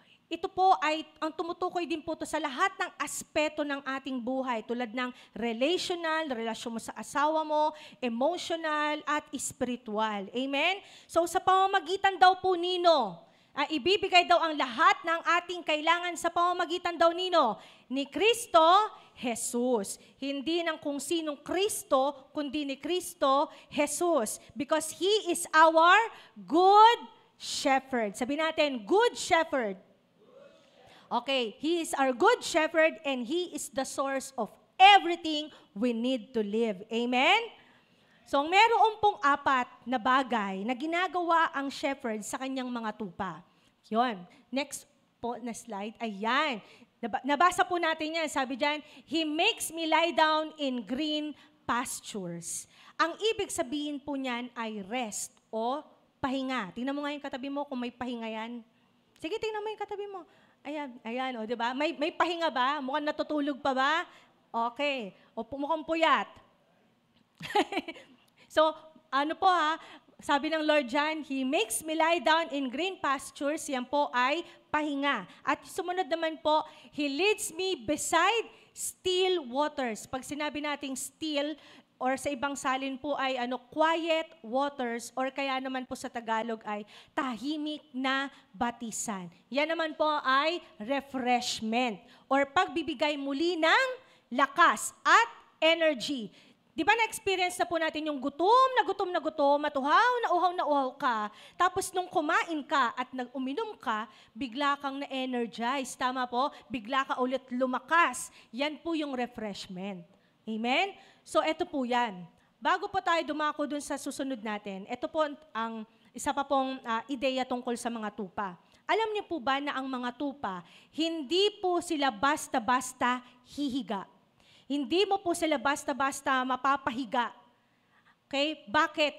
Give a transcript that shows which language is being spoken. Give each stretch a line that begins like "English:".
Filipino: Ito po ay, ang tumutukoy din po to sa lahat ng aspeto ng ating buhay, tulad ng relational, relasyon mo sa asawa mo, emotional, at spiritual. Amen? So sa pamamagitan daw po nino, ibibigay daw ang lahat ng ating kailangan sa pamamagitan daw nino ni Kristo Jesus. Hindi ng kung sinong Kristo, kundi ni Kristo Jesus.
English: Because He is our good shepherd.
Filipino: Sabi natin,
English: good shepherd. Okay, He is our good shepherd and He is the source of everything we need to live. Amen?
Filipino: So, meron pong 4 na bagay na ginagawa ang shepherd sa kanyang mga tupa. Yun. Next po na slide. Ayan. Nabasa po natin yan. Sabi dyan,
English: He makes me lie down in green pastures.
Filipino: Ang ibig sabihin po niyan ay rest o pahinga. Tingnan mo nga yung katabi mo kung may pahinga yan. Sige, tingnan mo yung katabi mo. Ayan, o, diba? May pahinga ba? Mukhang natutulog pa ba? Okay. O, mukhang puyat. So, ano po sabi ng Lord dyan,
English: He makes me lie down in green pastures.
Filipino: Yan po ay pahinga. At sumunod naman po,
English: He leads me beside still waters.
Filipino: Pag sinabi nating still, or sa ibang salin po ay quiet waters, or kaya naman po sa Tagalog ay tahimik na batisan. Yan naman po ay refreshment, or pagbibigay muli ng lakas at energy. Di ba na-experience na po natin yung gutom, matuhaw na uhaw ka, tapos nung kumain ka at uminom ka, bigla kang na-energize. Tama po? Bigla ka ulit lumakas. Yan po yung refreshment. Amen? So, eto po yan. Bago po tayo dumako dun sa susunod natin, eto po ang isa pa pong ideya tungkol sa mga tupa. Alam niyo po ba na ang mga tupa, hindi po sila basta-basta hihiga. Hindi mo po sila basta-basta mapapahiga. Okay? Bakit?